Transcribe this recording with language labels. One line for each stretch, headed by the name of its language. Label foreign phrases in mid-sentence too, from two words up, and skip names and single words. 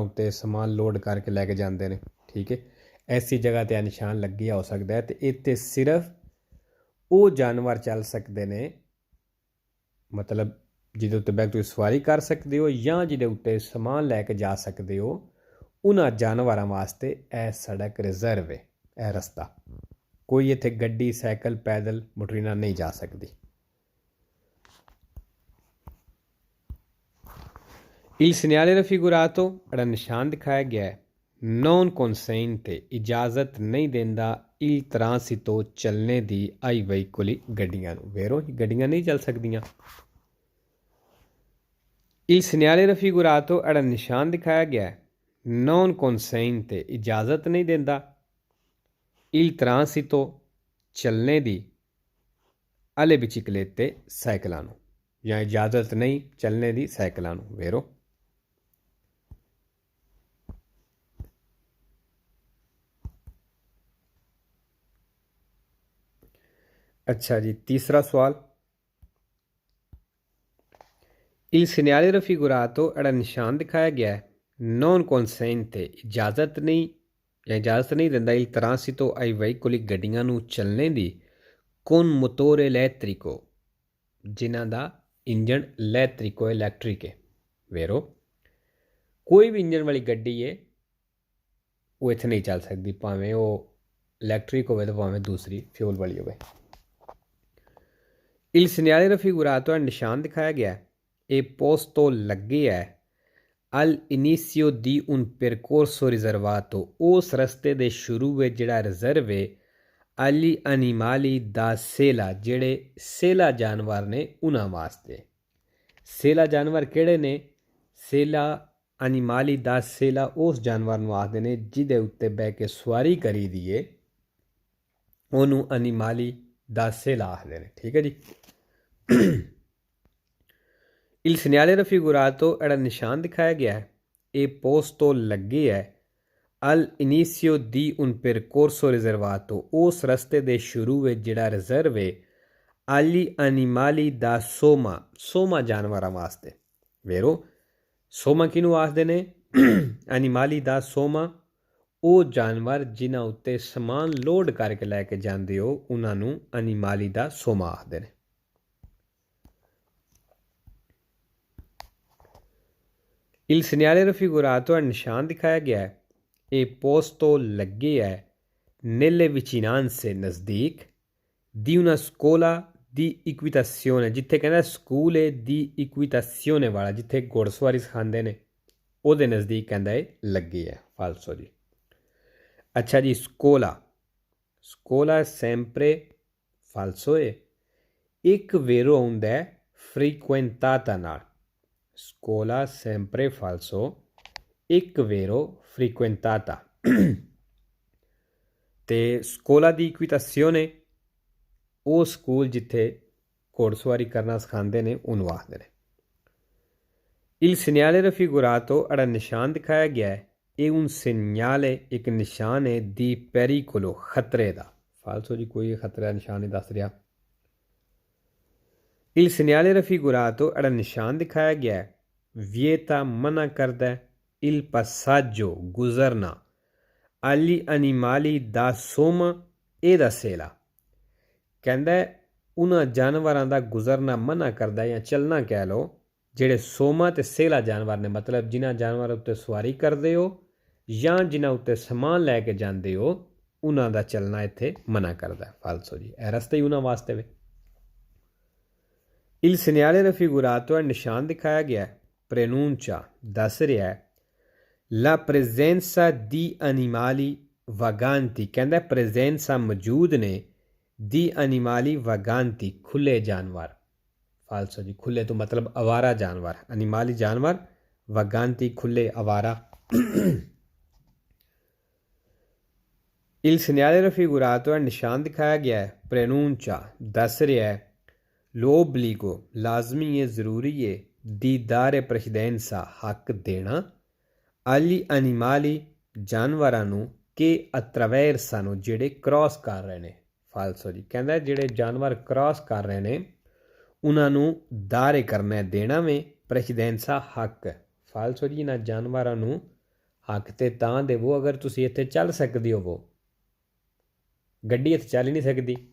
Punjabi: ਉੱਤੇ ਸਮਾਨ ਲੋਡ ਕਰਕੇ ਲੈ ਕੇ ਜਾਂਦੇ ਨੇ ਠੀਕ ਹੈ ਐਸੀ ਜਗ੍ਹਾ 'ਤੇ ਨਿਸ਼ਾਨ ਲੱਗਿਆ ਹੋ ਸਕਦਾ ਹੈ ਅਤੇ ਇੱਥੇ ਸਿਰਫ ਉਹ ਜਾਨਵਰ ਚੱਲ ਸਕਦੇ ਨੇ ਮਤਲਬ ਜਿਹਦੇ ਉੱਤੇ ਬੈਠ ਤੁਸੀਂ ਸਵਾਰੀ ਕਰ ਸਕਦੇ ਹੋ ਜਾਂ ਜਿਹਦੇ ਉੱਤੇ ਸਮਾਨ ਲੈ ਕੇ ਜਾ ਸਕਦੇ ਹੋ ਉਹਨਾਂ ਜਾਨਵਰਾਂ ਵਾਸਤੇ ਇਹ ਸੜਕ ਰਿਜ਼ਰਵ ਹੈ ਇਹ ਰਸਤਾ ਕੋਈ ਇੱਥੇ ਗੱਡੀ ਸਾਈਕਲ ਪੈਦਲ ਮੋਟਰ ਨਹੀਂ ਜਾ ਸਕਦੀ
Italian: Il segnale raffigurato
Punjabi: ਜਿਹੜਾ ਨਿਸ਼ਾਨ ਦਿਖਾਇਆ ਗਿਆ ਹੈ
Italian: non consente
Punjabi: ਇਜਾਜ਼ਤ ਨਹੀਂ ਦਿੰਦਾ
Italian: il transito
Punjabi: ਚੱਲਣੇ ਦੀ
Italian: ai veicoli
Punjabi: ਗੱਡੀਆਂ ਨੂੰ ਵੇਰੋ ਗੱਡੀਆਂ ਨਹੀਂ ਚੱਲ ਸਕਦੀਆਂ
Italian: il segnale raffigurato
Punjabi: ਜਿਹੜਾ ਨਿਸ਼ਾਨ ਦਿਖਾਇਆ ਗਿਆ ਹੈ
Italian: non consente
Punjabi: ਇਜਾਜ਼ਤ ਨਹੀਂ ਦਿੰਦਾ
Italian: il transito
Punjabi: ਚੱਲਣੇ ਦੀ
Italian: alle biciclette
Punjabi: ਸਾਈਕਲਾਂ ਨੂੰ ਜਾਂ ਇਜਾਜ਼ਤ ਨਹੀਂ ਚੱਲਣੇ ਦੀ ਸਾਈਕਲਾਂ ਨੂੰ ਵੇਰੋ ਅੱਛਾ ਜੀ ਤੀਸਰਾ ਸਵਾਲ
Italian: il segnale raffigurato
Punjabi: ਜਿਹੜਾ ਨਿਸ਼ਾਨ ਦਿਖਾਇਆ ਗਿਆ ਹੈ
Italian: non consente
Punjabi: ਇਜਾਜ਼ਤ ਨਹੀਂ ਜਾਂ ਇਜਾਜ਼ਤ ਨਹੀਂ ਦਿੰਦਾ
Italian: il transito ai veicoli
Punjabi: ਗੱਡੀਆਂ ਨੂੰ ਚੱਲਣੇ ਦੀ
Italian: con motore elettrico
Punjabi: ਜਿਨ੍ਹਾਂ ਦਾ ਇੰਜਣ elettrico electric ਹੈ ਵੇਰੋ ਕੋਈ ਵੀ ਇੰਜਣ ਵਾਲੀ ਗੱਡੀ ਹੈ ਉਹ ਇੱਥੇ ਨਹੀਂ ਚੱਲ ਸਕਦੀ ਭਾਵੇਂ ਉਹ ਇਲੈਕਟ੍ਰਿਕ ਹੋਵੇ ਤੇ ਭਾਵੇਂ ਦੂਸਰੀ ਫਿਊਲ ਵਾਲੀ ਹੋਵੇ
Italian: il segnale raffigurato
Punjabi: ਨਿਸ਼ਾਨ ਦਿਖਾਇਆ ਗਿਆ ਇਹ posto ਲੱਗੇ ਹੈ
Italian: al inizio di un percorso riservato
Punjabi: ਉਸ ਰਸਤੇ ਦੇ ਸ਼ੁਰੂ ਵਿੱਚ ਜਿਹੜਾ ਰਿਜ਼ਰਵ ਹੈ
Italian: agli animali da sela
Punjabi: ਜਿਹੜੇ ਸੇਲਾ ਜਾਨਵਰ ਨੇ ਉਹਨਾਂ ਵਾਸਤੇ ਸੇਲਾ ਜਾਨਵਰ ਕਿਹੜੇ ਨੇ ਸੇਲਾ
Italian: animali da sela
Punjabi: ਉਸ ਜਾਨਵਰ ਨੂੰ ਆਖਦੇ ਨੇ ਜਿਹਦੇ ਉੱਤੇ ਬਹਿ ਕੇ ਸਵਾਰੀ ਕਰੀ ਦੀ ਏ ਉਹਨੂੰ
Italian: animali da sela
Punjabi: ਆਖਦੇ ਨੇ ਠੀਕ ਹੈ ਜੀ
Italian: il segnale raffigurato
Punjabi: ਜਿਹੜਾ ਨਿਸ਼ਾਨ ਦਿਖਾਇਆ ਗਿਆ ਹੈ ਇਹ posto ਲੱਗੇ ਹੈ
Italian: al inizio di un percorso riservato
Punjabi: ਉਸ ਰਸਤੇ ਦੇ ਸ਼ੁਰੂ ਵਿੱਚ ਜਿਹੜਾ ਰਿਜ਼ਰਵ ਹੈ
Italian: agli animali da soma
Punjabi: ਸੋਮਾ ਜਾਨਵਰਾਂ ਵਾਸਤੇ ਵੇਰੋ ਸੋਮਾ ਕਿਹਨੂੰ ਆਖਦੇ ਨੇ
Italian: animali da soma
Punjabi: ਉਹ ਜਾਨਵਰ ਜਿਨ੍ਹਾਂ ਉੱਤੇ ਸਮਾਨ ਲੋਡ ਕਰਕੇ ਲੈ ਕੇ ਜਾਂਦੇ ਹੋ ਉਹਨਾਂ ਨੂੰ
Italian: animali da soma
Punjabi: ਆਖਦੇ ਨੇ
Italian: il segnale raffigurato
Punjabi: ਨਿਸ਼ਾਨ ਦਿਖਾਇਆ ਗਿਆ ਹੈ ਇਹ posto ਲੱਗੇ ਹੈ
Italian: nelle vicinanze
Punjabi: ਨਜ਼ਦੀਕ
Italian: di una scuola di equitazione
Punjabi: ਜਿੱਥੇ ਕਹਿੰਦਾ ਸਕੂਲ ਹੈ
Italian: di equitazione
Punjabi: ਵਾਲਾ ਜਿੱਥੇ ਘੋੜਸਵਾਰੀ ਸਿਖਾਉਂਦੇ ਨੇ ਉਹਦੇ ਨਜ਼ਦੀਕ ਕਹਿੰਦਾ ਇਹ ਲੱਗੇ ਹੈ ਫਾਲਸੋ ਜੀ ਅੱਛਾ ਜੀ
Italian: scuola sempre falso
Punjabi: ਹੈ ਇੱਕ ਵੇਰੋ ਆਉਂਦਾ ਹੈ frequentata ਨਾਲ
Italian: scuola sempre falso
Punjabi: ਇੱਕ
Italian: vero frequentata
Punjabi: ਤੇ
Italian: scuola di equitazione
Punjabi: ਉਹ ਸਕੂਲ ਜਿੱਥੇ ਘੋੜਸਵਾਰੀ ਕਰਨਾ ਸਿਖਾਉਂਦੇ ਨੇ ਉਹਨੂੰ ਆਖਦੇ ਨੇ
Italian: il segnale raffigurato
Punjabi: ਜਿਹੜਾ ਨਿਸ਼ਾਨ ਦਿਖਾਇਆ ਗਿਆ ਹੈ ਇਹ
Italian: un segnale
Punjabi: ਇੱਕ ਨਿਸ਼ਾਨ ਹੈ
Italian: di pericolo
Punjabi: ਖਤਰੇ ਦਾ ਫਾਲਸੋ ਜੀ ਕੋਈ ਖਤਰੇ ਦਾ ਨਿਸ਼ਾਨ ਨਹੀਂ ਦੱਸ ਰਿਹਾ
Italian: il segnale raffigurato
Punjabi: ਜਿਹੜਾ ਨਿਸ਼ਾਨ ਦਿਖਾਇਆ ਗਿਆ ਹੈ vieta ਮਨਾ ਕਰਦਾ ਹੈ
Italian: il passaggio
Punjabi: ਗੁਜ਼ਰਨਾ
Italian: agli animali da soma e da sela
Punjabi: ਕਹਿੰਦਾ ਉਹਨਾਂ ਜਾਨਵਰਾਂ ਦਾ ਗੁਜ਼ਰਨਾ ਮਨਾ ਕਰਦਾ ਜਾਂ ਚੱਲਣਾ ਕਹਿ ਲਓ ਜਿਹੜੇ ਸੋਮਾ ਅਤੇ ਸੇਲਾ ਜਾਨਵਰ ਨੇ ਮਤਲਬ ਜਿਨ੍ਹਾਂ ਜਾਨਵਰਾਂ ਉੱਤੇ ਸਵਾਰੀ ਕਰਦੇ ਹੋ ਜਾਂ ਜਿਨ੍ਹਾਂ ਉੱਤੇ ਸਮਾਨ ਲੈ ਕੇ ਜਾਂਦੇ ਹੋ ਉਹਨਾਂ ਦਾ ਚੱਲਣਾ ਇੱਥੇ ਮਨਾ ਕਰਦਾ ਫਾਲਸੋ ਜੀ ਇਹ ਰਸਤਾ ਹੀ ਉਹਨਾਂ ਵਾਸਤੇ ਵੇ
Italian: il segnale raffigurato
Punjabi: ਨਿਸ਼ਾਨ ਦਿਖਾਇਆ ਗਿਆ
Italian: preannuncia
Punjabi: ਦੱਸ ਰਿਹਾ ਹੈ
Italian: la presenza di animali vaganti ਕਹਿੰਦਾ presenza
Punjabi: ਮੌਜੂਦ ਨੇ
Italian: di animali vaganti
Punjabi: ਖੁੱਲ੍ਹੇ ਜਾਨਵਰ। ਫਾਲਸੋ ਜੀ, ਖੁੱਲ੍ਹੇ ਤਾਂ ਮਤਲਬ ਆਵਾਰਾ ਜਾਨਵਰ, ਅਨਿਮਾਲੀ ਜਾਨਵਰ, ਵਗਾਂਤੀ ਖੁੱਲ੍ਹੇ ਆਵਾਰਾ।
Italian: Il segnale raffigurato è
Punjabi: ਨਿਸ਼ਾਨ ਦਿਖਾਇਆ ਗਿਆ ਹੈ, prenuncia ਦੱਸ ਰਿਹਾ ਹੈ, l'obbligo ਲਾਜ਼ਮੀ ਹੈ, ਜ਼ਰੂਰੀ ਹੈ,
Italian: di dare precedenza
Punjabi: ਹੱਕ ਦੇਣਾ,
Italian: agli animali
Punjabi: ਜਾਨਵਰਾਂ ਨੂੰ
Italian: che attraversano
Punjabi: ਜਿਹੜੇ ਕ੍ਰਾਸ ਕਰ ਰਹੇ ਨੇ। ਫਾਲਸੋ ਜੀ ਕਹਿੰਦਾ ਜਿਹੜੇ ਜਾਨਵਰ ਕ੍ਰਾਸ ਕਰ ਰਹੇ ਨੇ ਉਹਨਾਂ ਨੂੰ ਦਾਰੇ ਕਰਨਾ ਦੇਣਾ ਵੇ ਪ੍ਰੈਸੀਡੈਂਸਾ ਹੱਕ। ਫਾਲਸੋ ਜੀ ਇਹਨਾਂ ਜਾਨਵਰਾਂ ਨੂੰ ਹੱਕ ਤੇ ਤਾਂ ਦੇਵੋ ਅਗਰ ਤੁਸੀਂ ਇੱਥੇ ਚੱਲ ਸਕਦੇ ਹੋਵੋ, ਗੱਡੀ ਇੱਥੇ ਚੱਲ ਹੀ ਨਹੀਂ ਸਕਦੀ।